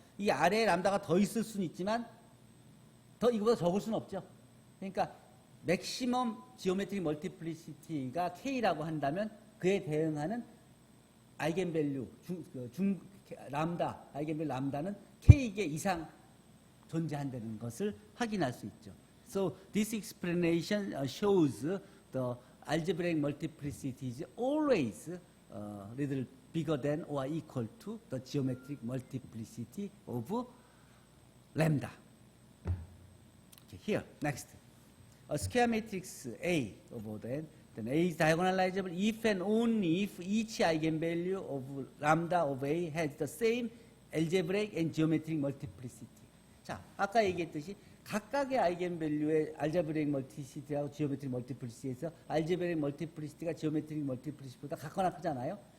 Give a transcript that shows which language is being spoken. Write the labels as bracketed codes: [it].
[ko] 이 아래에 람다가 더 있을 수는 있지만 더 이거보다 적을 수는 없죠. 그러니까 맥시멈 지오메트릭 멀티플리시티가 K라고 한다면 그에 대응하는 아이겐밸류 람다 아이겐밸류 람다는 K개 이상 존재한다는 것을 확인할 수 있죠. [en] So this explanation shows the algebraic multiplicity is always little bigger than or equal to the geometric multiplicity of lambda. Okay, here, next. A square matrix A over then A is diagonalizable if and only if each eigenvalue of lambda of A has the same algebraic and geometric multiplicity. [ko] 자, 아까 얘기했듯이 각각의 아이겐밸류의 알제브레이크 멀티시티하고 지오메트릭 멀티플리시티에서 알제브레이크 멀티플리시티가 지오메트릭 멀티플리시티보다 같거나 크잖아요.